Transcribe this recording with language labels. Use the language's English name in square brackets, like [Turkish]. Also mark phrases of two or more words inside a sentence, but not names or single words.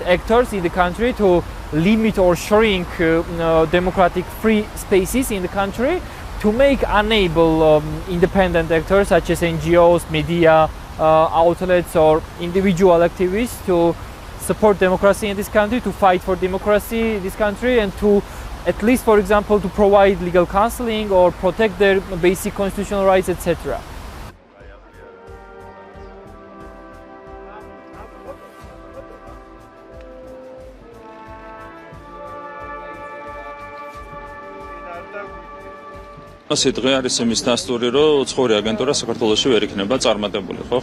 [English] actors in the country, to limit or shrink democratic free spaces in the country, to make unable independent actors such as NGOs, media outlets or individual activists to support democracy in this country, to fight for democracy in this country, and to at least, for example, to provide legal counseling or protect their basic constitutional rights, etc. [Georgian] ასე დღე არის იმის დასტური, რომ უცხოური აგენტურა საქართველოში ვერ იქნება წარმატებული, ხო?